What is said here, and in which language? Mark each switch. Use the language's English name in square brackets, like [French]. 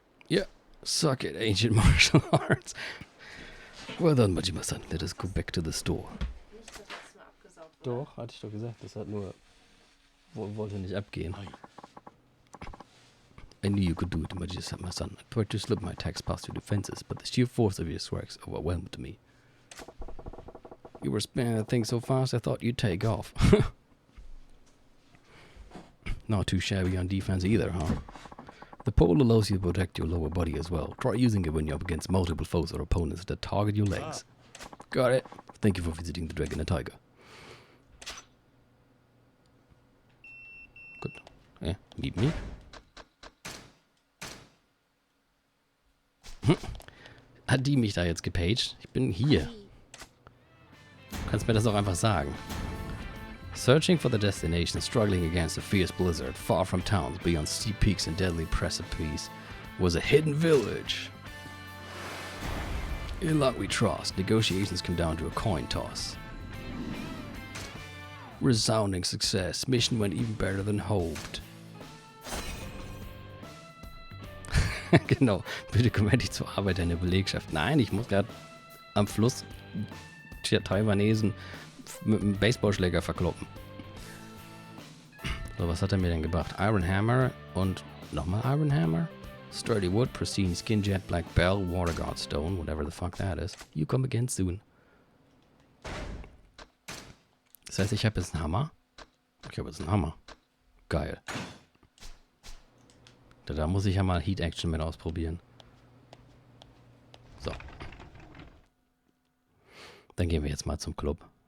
[English] Yeah, suck it, ancient martial arts. Well done, Majima-san. Let us go back to the store. [German] Nicht das letzte Mal abgesaugt, oder? Doch, hatte ich doch gesagt. Das hat nur... wollte nicht abgehen. [English] I knew you could do it, Majima-san. I tried to slip my attacks past your defenses, but the sheer force of your strikes overwhelmed me. You were spinning that thing so fast, I thought you'd take off. Not too shabby on defense either, huh? The pole allows you to protect your lower body as well. Try using it when you're up against multiple foes or opponents that target your legs. Got it. Thank you for visiting the Dragon and Tiger. Good. Yeah, meet me. [German] Hat die mich da jetzt gepaged? Ich bin hier. Du kannst mir das auch einfach sagen. [English] Searching for the destination, struggling against a fierce blizzard, far from towns, beyond steep peaks and deadly precipices, was a hidden village. In luck we trust, negotiations come down to a coin toss. Resounding success, mission went even better than hoped. [German] Genau, bitte komm endlich zur Arbeit in der Belegschaft. Nein, ich muss gerade am Fluss Taiwanesen mit einem Baseballschläger verkloppen. So, was hat er mir denn gebracht? Iron Hammer und nochmal Iron Hammer? [English] Sturdy Wood, Pristine Skin Jet, Black Bell, Water Guard Stone, whatever the fuck that is. You come again soon. [German] Das heißt, ich habe jetzt einen Hammer. Ich habe jetzt einen Hammer. Geil. Da muss ich ja mal Heat Action mit ausprobieren. So. Dann gehen wir jetzt mal zum Club.